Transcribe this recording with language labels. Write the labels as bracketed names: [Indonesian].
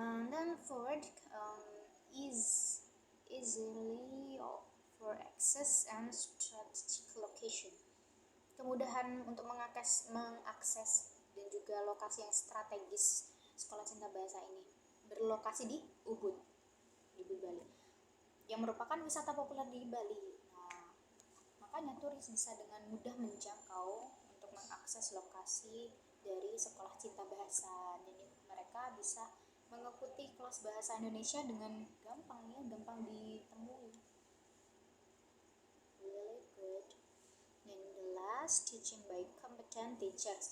[English] Then fourth, easily for access and strategic location. [Indonesian] Kemudahan untuk mengakses dan juga lokasi yang strategis. Sekolah Cinta Bahasa ini berlokasi di Ubud Bali, yang merupakan wisata populer di Bali. Nah, makanya turis bisa dengan mudah menjangkau untuk mengakses lokasi dari Sekolah Cinta Bahasa. Jadi mereka bisa mengikuti kelas bahasa Indonesia dengan gampang ditemui. [English] Really good. And the last, teaching by competent teachers.